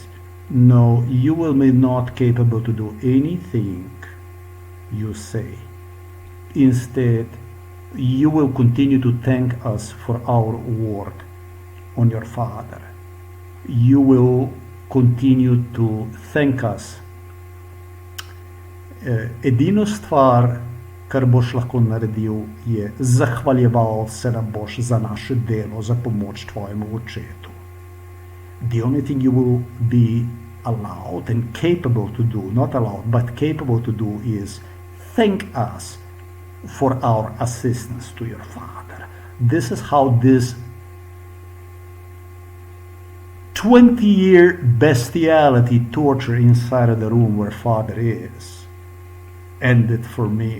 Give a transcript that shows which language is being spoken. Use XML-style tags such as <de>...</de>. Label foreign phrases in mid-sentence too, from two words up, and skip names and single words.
<en>No, you will be not capable to do anything you say. Instead, you will continue to thank us for our work on your father. You will continue to thank us.</en> <sl>Edino stvar, kar boš lahko naredil, je zahvaljeval se nam boš za naše delo, za pomoč tvojemu očetu.</sl> <en>The only thing you will be allowed and capable to do, not allowed, but capable to do, is thank us for our assistance to your father. This is how this 20-year bestiality torture inside of the room where father is ended for me.</en>